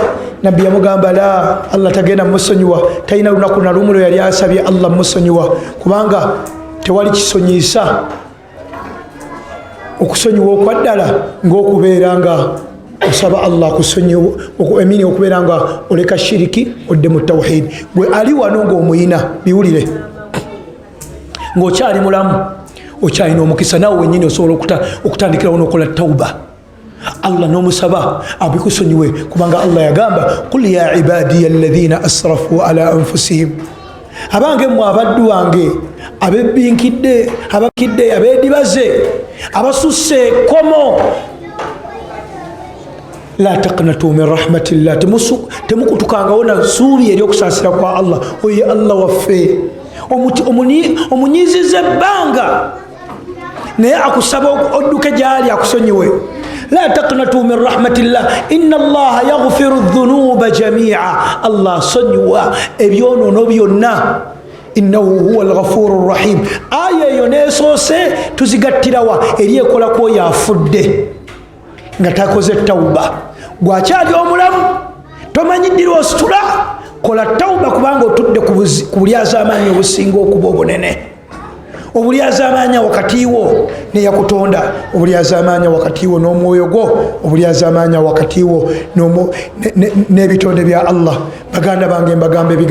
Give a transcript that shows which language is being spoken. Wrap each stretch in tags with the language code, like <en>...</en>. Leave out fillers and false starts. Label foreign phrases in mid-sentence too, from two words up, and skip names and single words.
<lg>Nabbi yamugamba la, Allah tagenda musonyiwa, talina lunaku na lumu yali asabye Allah musonyiwa kubanga tewali kisonyiisa okusonyiwa okwaddala ng'okubeera nga osaba Allah kusonyiwa, emini okubeera nga oleka shiriki odde mu tawhid. Gwe ali wano ng'omuyina biwulire ng'okyali mulamu okyalina omukisa, naawe wennyini osobola okutandikirawo n'okola tawuba. Allah n'omusaba abikusonyiwe kubanga Allah yagamba</lg> <ar>قل يا عبادي الذين أسرفوا على أنفسهم,</ar> <lg>abange mmwe abaddu wange abebinkidde abakidde abedibaze abasusse komo</lg> <ar>لا تقنطوا من</ar> <lg>rahmatillah temukutukanga wona suubi eri okusaasira kwa Allah oye Allah waffe omunyizize ebbanga naye akusaba odduke gyali akusonyiwe la</lg> <ar>تقنطوا من رحمة الله إن الله يغفر الذنوب جميعا</ar> <lg>Allah sonyiwa ebyonono byonna</lg> <ar>إنه هو الغفور رحيم</ar> <lg>aya eyo nesoose tuzigattirawa eri ekolako yafudde nga takoze tawuba gwakyali omulamu tomanyiddira ositula kola tawuba kubanga otudde ku bulyazaamaanyi obusinga okuba obunene obulyazaamaanya wakati wo neyakutonda obulyazaamaanya wakati wo n'omwoyo gwo obulyazaamaanya wakati wo n'ebitonde bya Allah baganda bange mbagamba</lg>